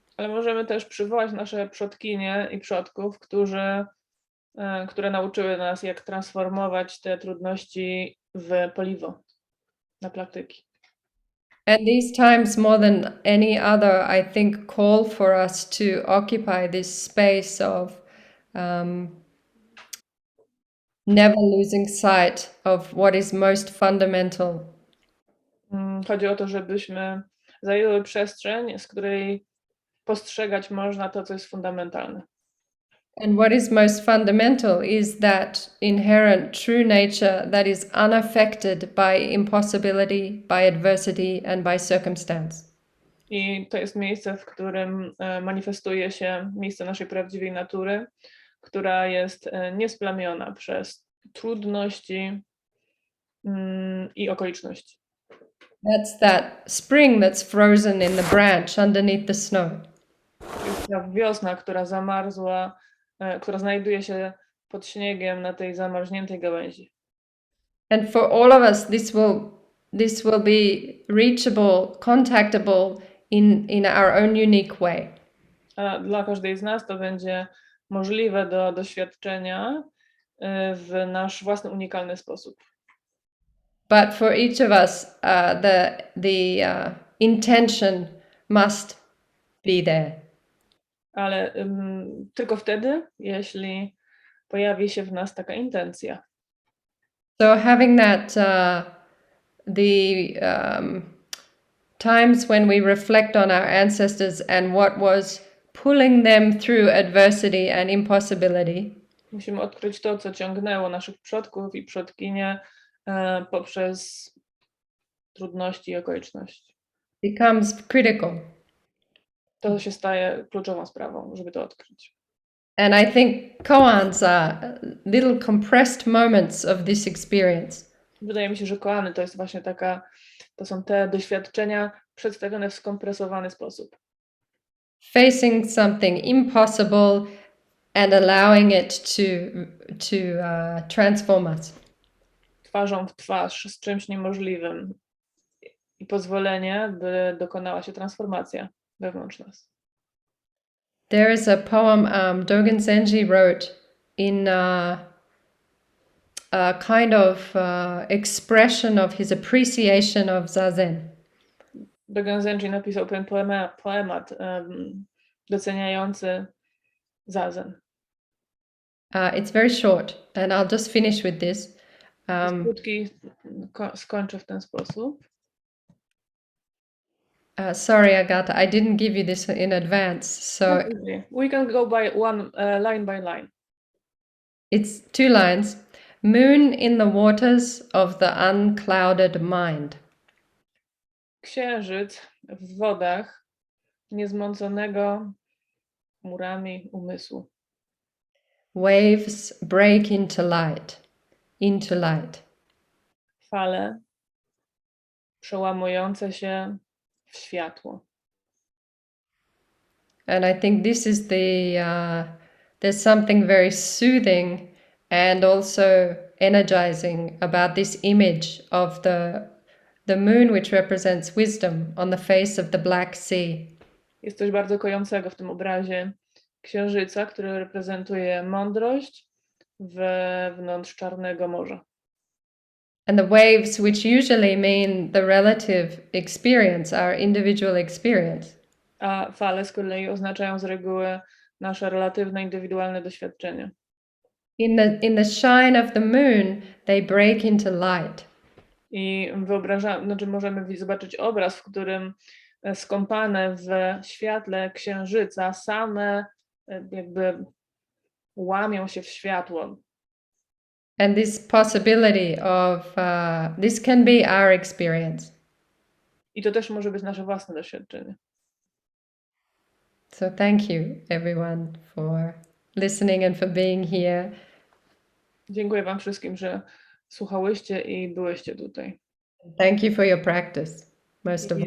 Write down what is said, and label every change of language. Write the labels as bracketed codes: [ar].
[pl] Ale możemy też przywołać nasze przodkinie i przodków, które nauczyły nas, jak transformować te trudności w paliwo na praktyki. [en] And these times, more than any other, I think, call for us to occupy this space of never losing sight of what is most fundamental. [pl] Chodzi o to, żebyśmy zajęły przestrzeń, z której postrzegać można to, co jest fundamentalne. [en] And what is most fundamental is that inherent true nature that is unaffected by impossibility, by adversity, and by circumstance. [pl] I to jest miejsce, w którym manifestuje się miejsce naszej prawdziwej natury, która jest niesplamiona przez trudności i okoliczności. [en] That's that spring that's frozen in the branch underneath the snow. [pl] Jest ta wiosna, która zamarzła, która znajduje się pod śniegiem na tej zamarzniętej gałęzi. [en] And for all of us, this will be reachable, contactable in our own unique way. [pl] A dla każdej z nas to będzie możliwe do doświadczenia w nasz własny, unikalny sposób. [en] but for each of us, the intention must be there. [pl] Ale tylko wtedy, jeśli pojawi się w nas taka intencja. [en] So having that, the times when we reflect on our ancestors and what was pulling them through adversity and impossibility, [pl] Musimy odkryć to, co ciągnęło naszych przodków i przodkinie poprzez trudności i okoliczności. [en] becomes critical. [pl] To się staje kluczową sprawą, żeby to odkryć. [en] And I think koans are little compressed moments of this experience. [pl] Wydaje mi się, że koany to są te doświadczenia przedstawione w skompresowany sposób. [en] Facing something impossible and allowing it to transform us. [pl] Twarzą w twarz z czymś niemożliwym i pozwolenie, by dokonała się transformacja wewnątrz nas. [en] There is a poem Dogen Zenji wrote in a kind of expression of his appreciation of zazen. [pl] Dogen Zenji napisał pewien poemat doceniający zazen. [en] It's very short, and I'll just finish with this. [pl] Krótki, skończę w ten sposób. [en] Sorry, Agata, I didn't give you this in advance, so We can go by one line by line. it's 2 lines. Moon in the waters of the unclouded mind. [pl] Księżyc w wodach niezmąconego chmurami umysłu. [en] Waves break into light, into light. [pl] Fale przełamujące się w światło. [en] And I think this is there's something very soothing and also energizing about this image of the moon, which represents wisdom, on the face of the Black Sea. [pl] Jest coś bardzo kojącego w tym obrazie księżyca, który reprezentuje mądrość wewnątrz Czarnego Morza. [en] And the waves, which usually mean the relative experience, our individual experience. [pl] A fale z kolei oznaczają z reguły nasze relatywne, indywidualne doświadczenie. [en] In the shine of the moon, they break into light. [pl] I możemy zobaczyć obraz, w którym skąpane w świetle księżyca same jakby łamią się w światło. [en] And this possibility of, this can be our experience. [pl] I to też może być nasze własne doświadczenie. [en] So thank you everyone for listening and for being here. [pl] Dziękuję wam wszystkim, że słuchałyście i byłyście tutaj. [en] Thank you for your practice, most of all.